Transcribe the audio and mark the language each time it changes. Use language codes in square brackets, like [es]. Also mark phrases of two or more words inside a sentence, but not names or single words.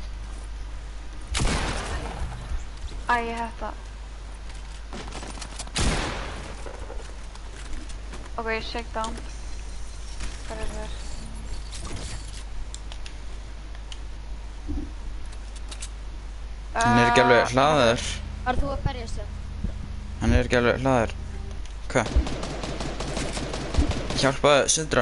[is] Æ, ég hef það. [en] Ok, shake down. [is] Hvað er það? Hann er ekki alveg hlaðaður. Var þú að berjast þau? Hann er ekki alveg hlaðaður. Hvað? Hjálpaðu Sindra.